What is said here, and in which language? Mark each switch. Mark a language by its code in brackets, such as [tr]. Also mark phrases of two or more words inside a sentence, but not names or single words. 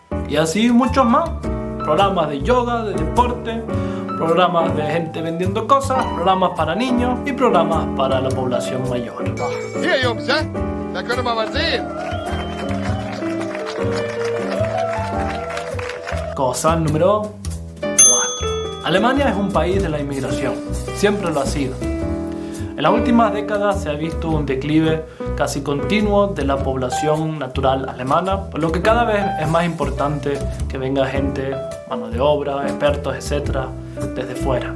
[es] Y así muchos más. Programas de yoga, de deporte, programas de gente vendiendo cosas, programas para niños y programas para la población mayor. [de] Hier, Jungs, ja? Da können wir mal sehen. [es] Cosa número 4. Alemania es un país de la inmigración, siempre lo ha sido. En las últimas décadas se ha visto un declive casi continuo de la población natural alemana, por lo que cada vez es más importante que venga gente, mano de obra, expertos, etc., desde fuera.